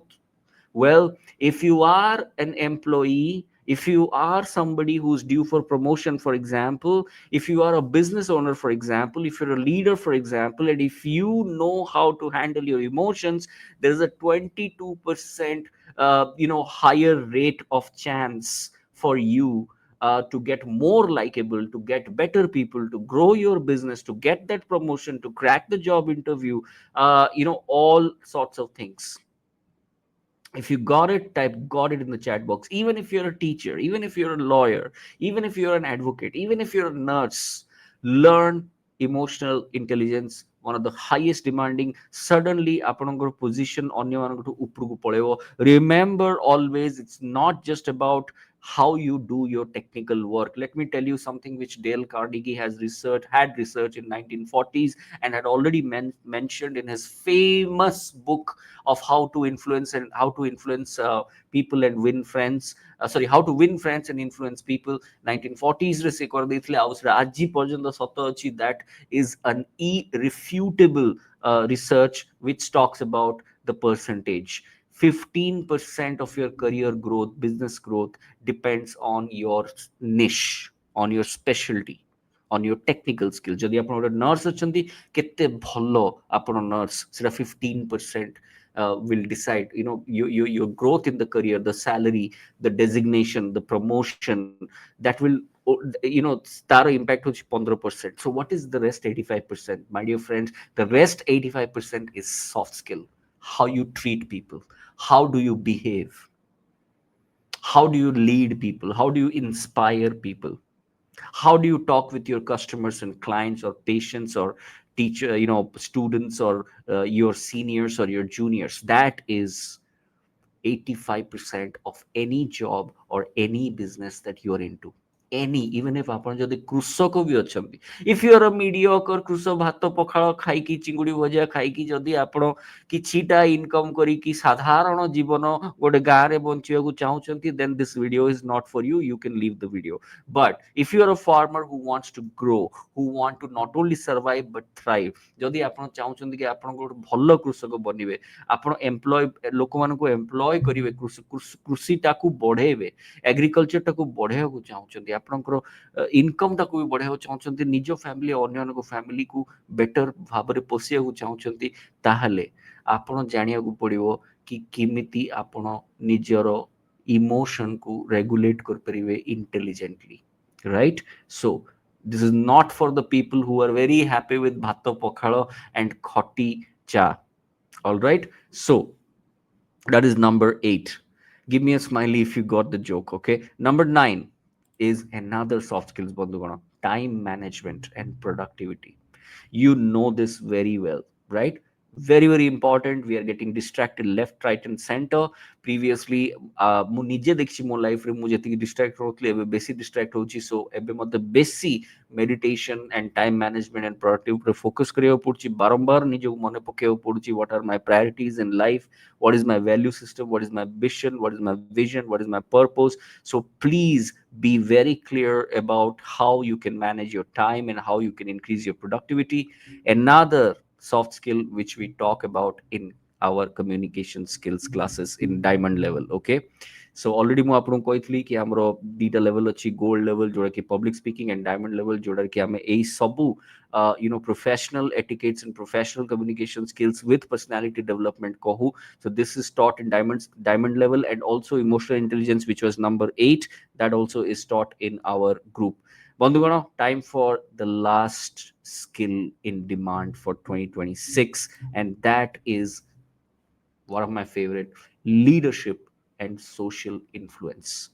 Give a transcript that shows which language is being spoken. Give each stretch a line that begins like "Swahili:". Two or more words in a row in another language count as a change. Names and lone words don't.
English: Well, if you are an employee, if you are somebody who's due for promotion, for example, if you are a business owner, for example, if you're a leader, for example, and if you know how to handle your emotions, there's a 22% higher rate of chance for you to get more likable, to get better people, to grow your business, to get that promotion, to crack the job interview, all sorts of things. If you got it, type got it in the chat box. Even if you're a teacher, even if you're a lawyer, even if you're an advocate, even if you're a nurse, learn emotional intelligence. One of the highest demanding.
Odia: Suddenly ଆପଣଙ୍କର position ଅନ୍ୟମାନଙ୍କଠୁ ଉପରକୁ ପଳେଇବ.
English: Remember always, it's not just about how you do your technical work. Let me tell you something which Dale Carnegie had researched in 1940s and had already mentioned in his famous book of how to influence people and win friends. Sorry, how to win friends and influence people.
Odia: 1940s ରେ ସେ କରିଦେଇଥିଲେ, ଆଉ ସେଟା ଆଜି ପର୍ଯ୍ୟନ୍ତ ସତ ଅଛି.
English: That is an irrefutable research which talks about the percentage. 15% of your career growth, business growth, depends on your niche, on your specialty, on your technical skill.
Odia: ଯଦି ଆପଣ ଗୋଟେ ନର୍ସ ଅଛନ୍ତି, କେତେ ଭଲ ଆପଣ ନର୍ସ, ସେଟା
English: 15% will decide your growth in the career, the salary, the designation, the promotion. That will
Odia: ତାର impact ହେଉଛି
English: 15%. So what is the rest 85%? My dear friends, the rest 85% is soft skill. How you treat people, how do you behave, how do you lead people, how do you inspire people, how do you talk with your customers and clients or patients or teacher students or your seniors or your juniors. That is 85% of any job or any business that you're into. any, even if
Odia: ଆପଣ ଯଦି କୃଷକ ବି ଅଛନ୍ତି,
English: if you are a mediocre
Odia: କୃଷକ, ଭାତ ପଖାଳ ଖାଇକି ଚିଙ୍ଗୁଡ଼ି ଭଜା ଖାଇକି ଯଦି ଆପଣ କିଛିଟା ଇନକମ୍ କରିକି ସାଧାରଣ ଜୀବନ ଗୋଟେ ଗାଁରେ ବଞ୍ଚିବାକୁ ଚାହୁଁଛନ୍ତି,
English: then this video is not for you, you can leave the video. But if you are a farmer who wants to grow, who want to not only survive but thrive,
Odia: ଯଦି ଆପଣ ଚାହୁଁଛନ୍ତି କି ଆପଣ ଗୋଟେ ଭଲ କୃଷକ ବନିବେ, ଆପଣ ଏମ୍ପ୍ଲୟ ଲୋକମାନଙ୍କୁ ଏମ୍ପ୍ଲୟ କରିବେ, କୃଷିଟାକୁ ବଢେଇବେ, ଏଗ୍ରିକଲଚରଟାକୁ ବଢେଇବାକୁ ଚାହୁଁଛନ୍ତି, ଆପଣଙ୍କର ଇନକମଟାକୁ ବି ବଢେଇବାକୁ ଚାହୁଁଛନ୍ତି, ନିଜ ଫ୍ୟାମିଲି ଅନ୍ୟମାନଙ୍କ ଫ୍ୟାମିଲିକୁ ବେଟର ଭାବରେ ପୋଷିବାକୁ ଚାହୁଁଛନ୍ତି, ତାହେଲେ ଆପଣ ଜାଣିବାକୁ ପଡିବ କି କେମିତି ଆପଣ ନିଜର ଇମୋସନକୁ ରେଗୁଲେଟ କରିପାରିବେ ଇଣ୍ଟେଲିଜେଣ୍ଟଲି,
English: right? So this is not for the people who are very happy with
Odia: ଭାତ ପଖାଳ
English: and
Odia: ଖଟି ଚା.
English: All right, so that is number 8. Give me a smiley if you got the joke. Okay, number 9 is another soft skills, bandhugana: time management and productivity. You know this very well, right? Very very important. We are getting distracted left, right and center.
Odia: Previously ମୁଁ ନିଜେ ଦେଖିଛି ମୋ ଲାଇଫରେ, ମୁଁ ଯେତିକି ଡିଷ୍ଟ୍ରାକ୍ଟ ରହୁଥିଲି ଏବେ ବେଶୀ ଡିଷ୍ଟ୍ରାକ୍ଟ ହଉଛି, ସୋ ଏବେ ମତେ ବେଶୀ
English: meditation and time management and productive
Odia: ଉପରେ ଫୋକସ କରିବାକୁ ପଡୁଛି, ବାରମ୍ବାର ନିଜକୁ ମନେ ପକେଇବାକୁ ପଡୁଛି,
English: what are my priorities in life, what is my value system, what is my vision, what is my vision, what is my purpose. So please be very clear about how you can manage your time and how you can increase your productivity. Another soft skill which we talk about in our communication skills classes in diamond level. Okay, so already
Odia: ମୁଁ ଆପଣଙ୍କୁ କହିଥିଲି କି ଆମର ଦିଟା ଲେଭେଲ ଅଛି,
English: gold level
Odia: ଯୋଉଟା କି
English: public speaking and diamond level
Odia: ଯୋଉଟା କି ଆମେ ଏଇ ସବୁ
English: professional etiquettes and professional communication skills with personality development
Odia: kohu.
English: So this is taught in diamond level, and also emotional intelligence, which was number 8, that also is taught in our group. Bandhugana, time for the last skill in demand for 2026, and that is one of my favorite: leadership and social influence.